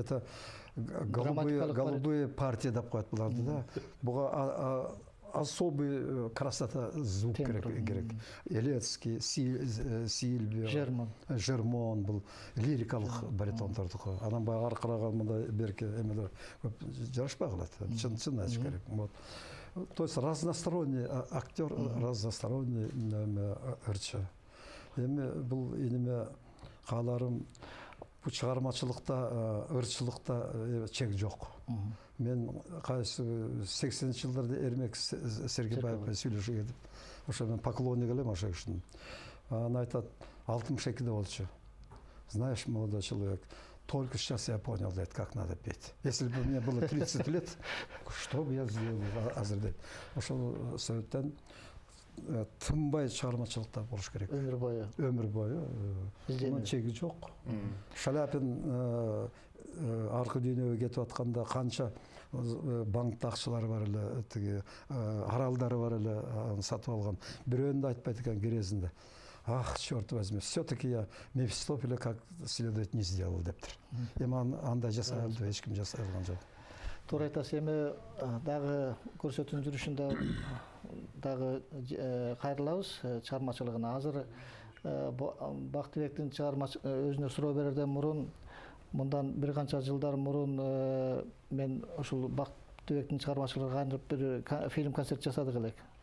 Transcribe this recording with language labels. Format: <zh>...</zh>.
<ru>Это голубые партии</ru> <ky>деп коет буларды да. Буга</ky> <ru>особый красота звук</ru> <ky>керек. Елецкий, Сильвия, Жермон бул лирикалык баритондордуку. Анан баягы аркыраган мындай берке эмелер көп жарашпай калат. Чын айтыш керек.</ky> <ru>То есть разносторонний актер, разносторонний ырчы.</ru> <ky>Эми бул иниме кааларым бу чыгармачылыкта, ырчылыкта чек жок. Мен кайсы 80-чи жылдарда Эрмек Сергебаев сүйлөшүп кетип, ошо мен поклонник элем ошо кишинин. Аны айтат, 62-де болчу.</ky> <ru>Знаешь, молодой человек, только сейчас я понял, как надо петь. Если бы мне было 30 лет, что бы я сделал?</ru> <ky>Азыр ошол себептен тынбай чыгармачылыкта болуш керек. Өмүр бою. Мунун чеги жок. Шаляпин аркы дүйнөгө кетип атканда канча банктакчылар бар эле, тиги аралдары бар эле, аны сатып алган. Бирөөнү да айтпайт экен керезинде.</ky> <ru>Ах, черт возьми, все-таки я Мефистофеля как следует не сделал</ru> <ky>дептир. Эми андай жасай алды, эч ким жасай алган жок. Туура айтасыз. Эми дагы көрсөтүүнүн жүрүшүндө дагы кайрылабыз чыгармачылыгына. Азыр Бактыбектин өзүнө суроо берерден мурун, мындан бир канча жылдар мурун мен ушул Бактыбектин чыгармачылыгына кайрылып бир фильм концерт жасадык элек.</ky>